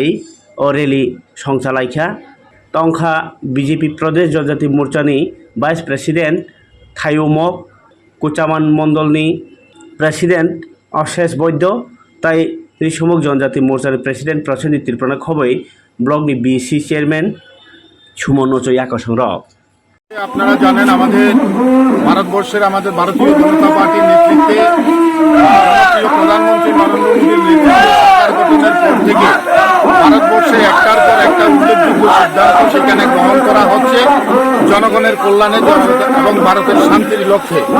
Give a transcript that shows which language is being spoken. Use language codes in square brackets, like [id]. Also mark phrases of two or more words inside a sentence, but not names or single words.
[trp] रैली संसालायखा तंखा बीजेपी प्रदेश जनजाति मोर्चानि [en] vice president [trp] थायुमक कुचामान मंडलनि प्रेसिडेंट अशेष वैद्य तै रिसमुक जनजाति मोर्चानि प्रेसिडेंट प्रसेनजित त्रिपुरा खबै ब्लकनि [en] BC chairman [trp] सुमन नचई आकर्षण [bn] আপনারা জানেন আমাদের ভারতবর্ষের আমাদের ভারতীয় জনতা পার্টির নেতৃত্বে ভারতীয় প্রধানমন্ত্রী নরেন্দ্র মোদীর নেতৃত্বে সরকার গঠনের পর থেকে ভারতবর্ষে একটার পর একটা উল্লেখযোগ্য সিদ্ধান্ত সেখানে গ্রহণ করা হচ্ছে জনগণের কল্যাণে এবং ভারতের শান্তির লক্ষ্যে।